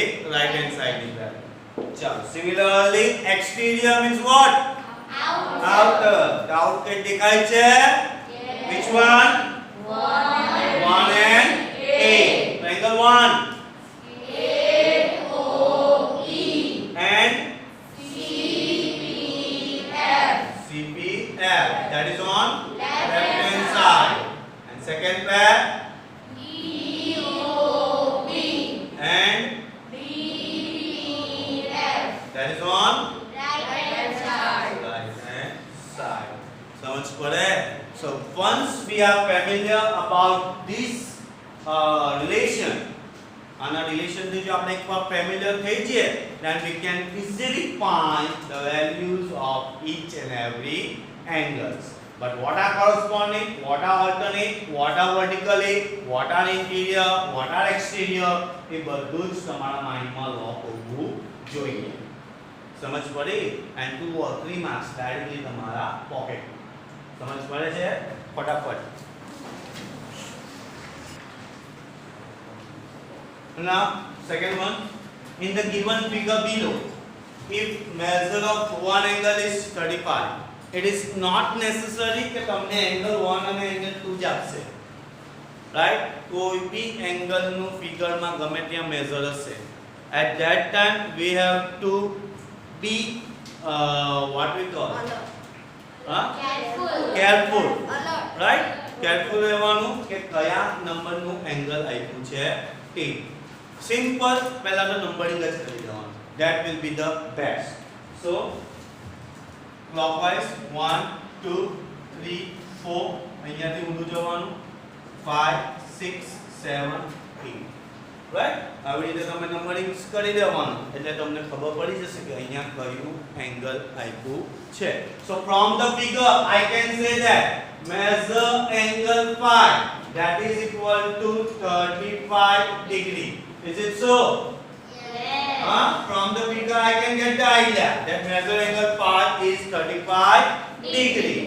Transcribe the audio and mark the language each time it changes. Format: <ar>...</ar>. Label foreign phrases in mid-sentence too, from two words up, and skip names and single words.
<en>right hand side is parallel. चलो similarly exterior means what? Outer. The outer</en> <gu>દેખાય છે?</gu> <en>Which one? 1 and 8. Angle 1 and CPF. That is on left hand side. And second pair and that is on right hand side.</en> <hi>समझ पड़े?</hi> <en>So once we are familiar about this relation, and a relation</en> <gu>થી જો આપણે એકવાર</gu> <en>familiar</en> <gu>થઈ જઈએ,</gu> <en>then we can easily find the values of each and every angles. But what are corresponding, what are alternate, what are vertically, what are interior, what are exterior,</en> <gu>એ બધું જ તમારા માઇન્ડમાં લોક હોવું જોઈએ. સમજ પડી?</gu> <en>and 2 or 3 marks directly તમારા પોકેટ.</en> <hi>समझ पड़े છે? फटाफट.</hi> <en>Now second one, in the given figure below, if measure of one angle is 35, it is not necessary</en> <gu>કે તમને angle 1 અને angle 2 જ આપશે,</gu> <en>right?</en> <gu>કોઈ બી angle નું ફિગર માં ગમે ત્યાં measure હશે.</gu> <en>At that time we have to be what we call careful, right?</en> <gu>Careful રહેવાનું કે કયા નંબરનું એંગલ આપ્યું છે તે. સિમ્પલ પહેલા તો નંબરિંગ જ કરી દેવાનું.</gu> <en>That will be the best. So clockwise 1 2 3 4</en> <gu>અહીંયાથી ઊંધું જવાનું</gu> <en>5 6 7 8, right?</en> <gu>આવી રીતે તમે નંબરિંગ કરી દેવાનું એટલે તમને ખબર પડી જશે કે અહીંયા કયું એંગલ આપ્યું છે.</gu> <en>So from the figure I can say that measure angle 5, that is equal to 35 degree. Is it so? Yes. From the figure I can get the idea that measure angle 5 is 35 degree.</en>